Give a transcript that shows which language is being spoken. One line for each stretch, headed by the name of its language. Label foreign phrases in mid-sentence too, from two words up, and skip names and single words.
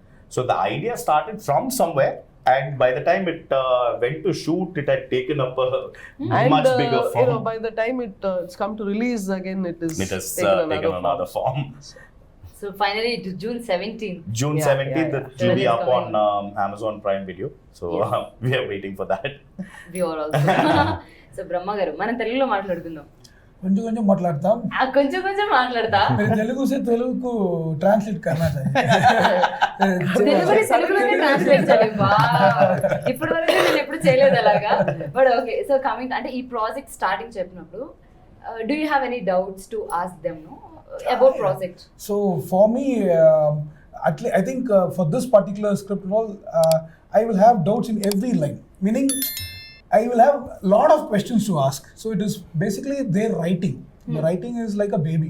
English: So the idea started from somewhere, and by the time it went to shoot, it had taken up a much bigger form. You know, by the time it's come to release again, it has taken another form. So finally, it is June 17th. June Yeah, 17th, yeah. it will be That is up on Amazon Prime Video. So Yes. we are waiting for that. We are also.
Telugu: So బ్రహ్మ గారు మనం తెలుగులో మాట్లాడుకుందాం. కొంచెం కొంచెం మాట్లాడతాం. కొంచెం కొంచెం మాట్లాడతా.
Hindi: मेरे तेलुगु से तेलुगु को ट्रांसलेट करना चाहिए.
Telugu: తెలుగులోనే ట్రాన్స్లేట్ చేయాలి. ఇప్పటి వరకు నేను ఎప్పుడు చేయలేదు అలాగా.
English: But okay, so coming
Telugu: అంటే ఈ
English: project starting చెప్పినప్పుడు do you have any doubts to ask them about project? So for me, I think for this particular script role, I will have doubts in every line. Meaning, I will have a lot of questions to ask. So it is basically their writing. The writing is like a baby.